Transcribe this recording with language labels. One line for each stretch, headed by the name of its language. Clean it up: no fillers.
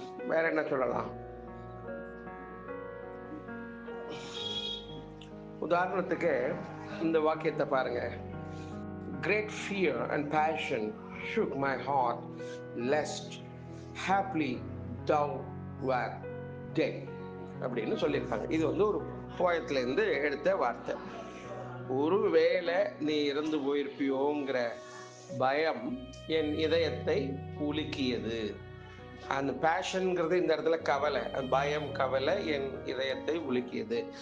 Tamil: வேற என்ன சொல்லலாம்? உதாரணத்துக்கு இந்த வாக்கியத்தை பாருங்க.
English: Great fear and passion shook my heart lest happily thou wert dead
Tamil: அப்படின்னு சொல்லியிருக்காங்க. இது ஒரு போயத்துல இருந்து எடுத்த வார்த்தை. ஒருவேளை நீ இறந்து போயிருப்பியோங்கிற பயம் என் இதயத்தை உலுக்கியது. அந்த பேஷன்ங்கிறது இந்த இடத்துல கவலை, பயம், கவலை என் இதயத்தை உலுக்கியது.